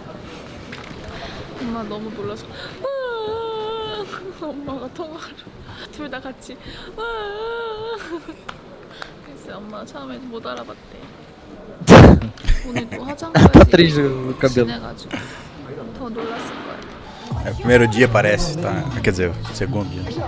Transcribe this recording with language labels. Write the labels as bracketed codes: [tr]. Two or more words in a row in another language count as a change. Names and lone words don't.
[ko] 엄마 너무 놀라서 엄마가 통화로 둘 다 같이 그래서 엄마 처음에 못 알아봤대. 오늘 또 화장까지 [pt] Atriz do cabelo. [ko] 지내가지고 더 놀랐을 거예요. [pt] É, o primeiro dia parece, tá? Quer dizer, o segundo dia.